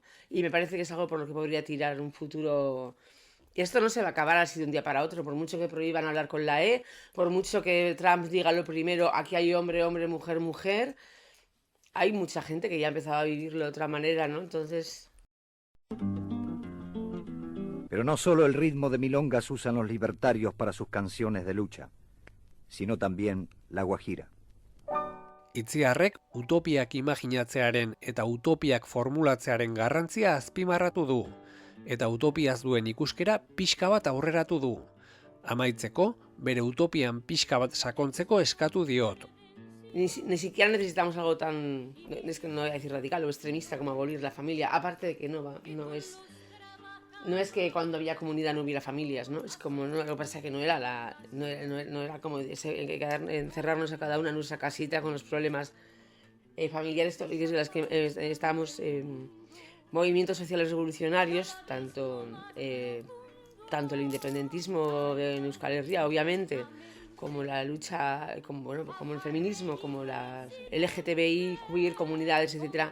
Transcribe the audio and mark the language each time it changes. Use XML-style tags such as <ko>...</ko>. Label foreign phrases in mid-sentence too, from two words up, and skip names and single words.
<es>Y me parece que es algo por lo que podría tirar en un futuro. Y esto no se va a acabar así de un día para otro, por mucho que prohíban hablar con la E, por mucho que Trump diga lo primero, aquí hay hombre, hombre, mujer, mujer, hay mucha gente que ya ha empezado a vivirlo de otra manera, ¿no? Entonces... Pero no solo el ritmo de milongas usan los libertarios para sus canciones de lucha, sino también la guajira.</es> <eu>Itziarrek utopiak imaginatzearen eta utopiak formulatzearen garrantzia azpimarratu du, eta utopiaz duen ikuskera pixka bat aurreratu du. Amaitzeko, bere utopian pixka bat sakontzeko eskatu diot.</eu> <es>Ni siquiera necesitamos algo tan, es que no voy a decir radical o extremista como abolir la familia, aparte de que no es que cuando había comunidad no hubiera familias, ¿no? Es como, no, lo que pasa es que no era como encerrarnos a cada una en nuestra casita con los problemas familiares de las que estábamos, movimientos sociales revolucionarios, tanto el independentismo en Euskal Herria, obviamente, como la lucha, como el feminismo, como las LGTBI, queer, comunidades, etcétera.</es>